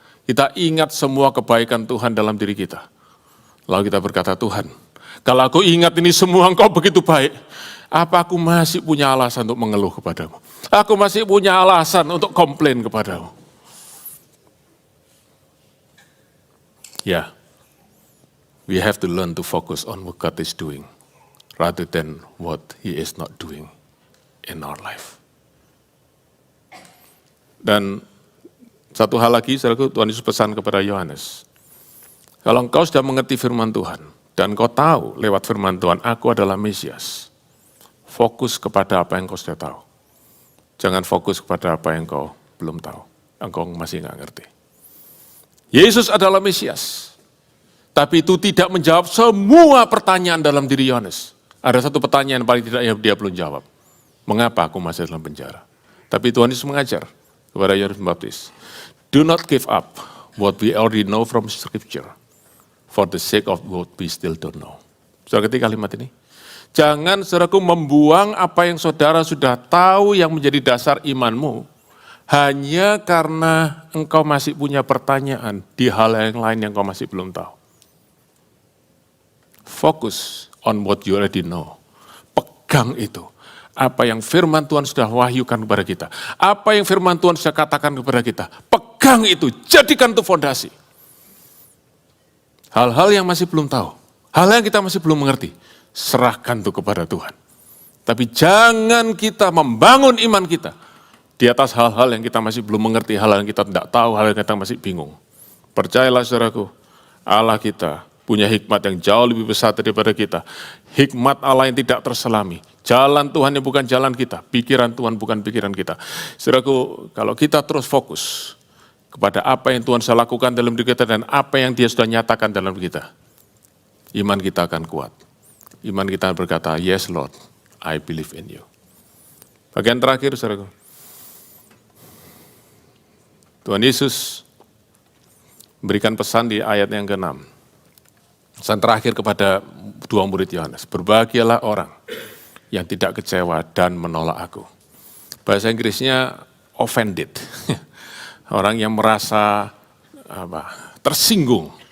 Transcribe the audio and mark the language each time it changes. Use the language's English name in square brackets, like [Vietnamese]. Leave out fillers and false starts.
[Indonesian] Kita ingat semua kebaikan Tuhan dalam diri kita. Lalu kita berkata, Tuhan, kalau aku ingat ini semua Engkau begitu baik, apa aku masih punya alasan untuk mengeluh kepadamu? Aku masih punya alasan untuk komplain kepadamu. [English] Ya, we have to learn to focus on what God is doing, rather than what He is not doing in our life. [Indonesian] Dan satu hal lagi, saudaraku, Tuhan Yesus pesan kepada Yohanes. Kalau engkau sudah mengerti firman Tuhan, dan engkau tahu lewat firman Tuhan, aku adalah Mesias, fokus kepada apa yang engkau sudah tahu. Jangan fokus kepada apa yang engkau belum tahu. Engkau masih nggak ngerti. Yesus adalah Mesias. Tapi itu tidak menjawab semua pertanyaan dalam diri Yohanes. Ada satu pertanyaan paling tidak yang dia belum jawab. Mengapa aku masih dalam penjara? Tapi Tuhan Yesus mengajar kepada Yohanes Pembaptis. [English] Do not give up what we already know from Scripture for the sake of what we still don't know. [Indonesian] Saudara ketik kalimat ini. Jangan saudaraku membuang apa yang saudara sudah tahu yang menjadi dasar imanmu hanya karena engkau masih punya pertanyaan di hal yang lain yang engkau masih belum tahu. [English] Focus on what you already know. [Indonesian] Pegang itu. Apa yang firman Tuhan sudah wahyukan kepada kita. Apa yang firman Tuhan sudah katakan kepada kita. Pegang itu, jadikan itu fondasi. Hal-hal yang masih belum tahu, hal yang kita masih belum mengerti, serahkan itu kepada Tuhan. Tapi jangan kita membangun iman kita di atas hal-hal yang kita masih belum mengerti, hal yang kita tidak tahu, hal yang kita masih bingung. Percayalah saudaraku, Allah kita punya hikmat yang jauh lebih besar daripada kita. Hikmat Allah yang tidak terselami. Jalan Tuhan yang bukan jalan kita. Pikiran Tuhan bukan pikiran kita. Saudaraku, kalau kita terus fokus kepada apa yang Tuhan sudah lakukan dalam diri kita dan apa yang Dia sudah nyatakan dalam diri kita, iman kita akan kuat. Iman kita berkata, [English] yes Lord, I believe in you. [Indonesian] Bagian terakhir, saudaraku. Tuhan Yesus memberikan pesan di ayat yang ke-6. Pesan terakhir kepada dua murid Yohanes. Berbahagialah orang yang tidak kecewa dan menolak aku. Bahasa Inggrisnya offended. Orang yang merasa tersinggung.